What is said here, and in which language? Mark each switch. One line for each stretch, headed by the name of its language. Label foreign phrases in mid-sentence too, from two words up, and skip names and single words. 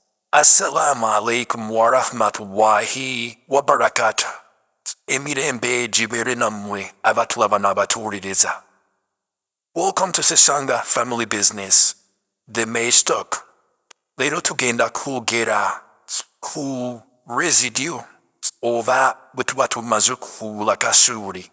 Arabic: السلام عليكم ورحمة الله وبركاته.
Ganda: Emirembe jibere namwe abatulaba n'abatuwuliriza.
English: Welcome to Sesanga Family Business. The May Stock.
Ganda: Leero tugenda kwogera ku residue oba bwe tuba tumaze okufuula kasooli.